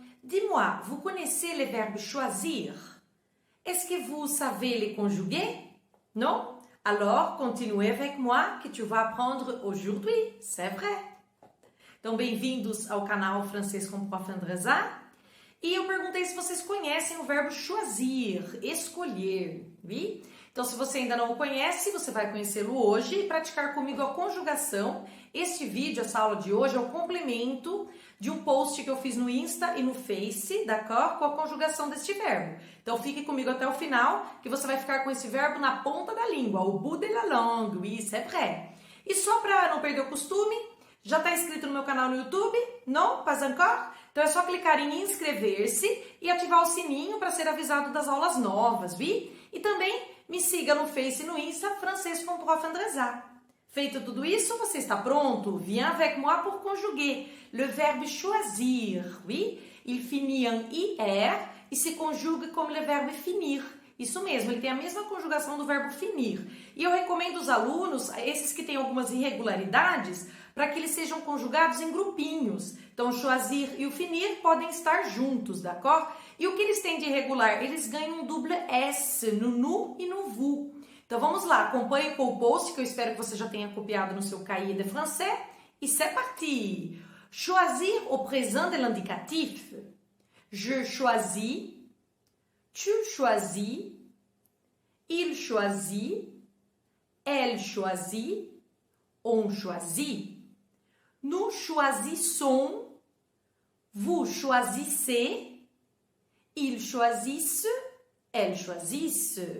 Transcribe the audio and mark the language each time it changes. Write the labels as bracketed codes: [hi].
[fr] Dis-moi, vous connaissez le verbe choisir? Est-ce que vous savez les conjuguer? Non? Alors, continuez avec moi que tu vas apprendre aujourd'hui, c'est vrai. [pt] Então, bem-vindos ao canal Francês com Prof. Andresa. E eu perguntei se vocês conhecem o verbo choisir, escolher, vi? Então, se você ainda não o conhece, você vai conhecê-lo hoje e praticar comigo a conjugação. Este vídeo, essa aula de hoje, é o complemento de um post que eu fiz no Insta e no Face, [fr] d'accord? [pt] Com a conjugação deste verbo. Então, fique comigo até o final, que você vai ficar com esse verbo na ponta da língua, [fr] au bout de la langue, oui, c'est vrai. [pt] E só para não perder o costume, já está inscrito no meu canal no YouTube? Não? [fr] Pas encore? [pt] Então é só clicar em inscrever-se e ativar o sininho para ser avisado das aulas novas, vi? E também me siga no Face e no Insta, Francês com Prof. Andresa. Feito tudo isso, você está pronto? [fr] Viens avec moi pour conjuguer le verbe choisir, oui? Il finit en IR [pt] e se conjuga como [fr] le verbe finir. [pt] Isso mesmo, ele tem a mesma conjugação do verbo finir. E eu recomendo os alunos, esses que têm algumas irregularidades, para que eles sejam conjugados em grupinhos. Então, o choisir e o finir podem estar juntos, [fr] d'accord? [pt] E o que eles têm de irregular? Eles ganham um double S no nu e no vous. Então, vamos lá, acompanhe com o post, que eu espero que você já tenha copiado no seu [fr] cahier de français. E c'est parti! Choisir au présent de l'indicatif. Je choisis. Tu choisis, il choisit, elle choisit, on choisit. Nous choisissons, vous choisissez, ils choisissent, elles choisissent.